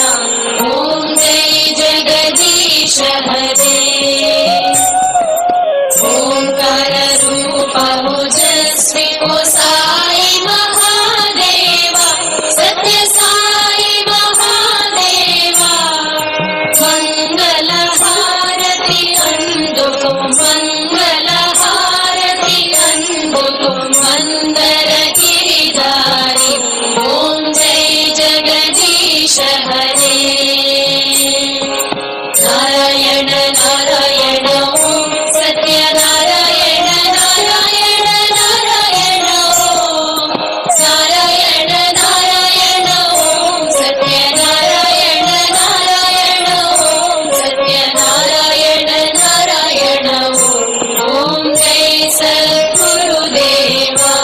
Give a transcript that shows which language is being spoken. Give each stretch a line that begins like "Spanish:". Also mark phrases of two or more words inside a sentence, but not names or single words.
Hindi: ॐ जय जगदीश हरे ओंकार रूप ओजस्वी ओ साई महादेव सत्य साई महादेव.
Telugu: మంగళ హారతి అందుకో మంగళ హారతి అందుకో మందర గిరిధారి.
Hindi: ॐ जय जगदीश हरे नारायण नारायण ॐ सत्यनारायण नारायण नारायण ॐ नारायण नारायण ॐ सत्यनारायण नारायण ॐ सत्यनारायण नारायण ॐ जय सद्गुरुदेव.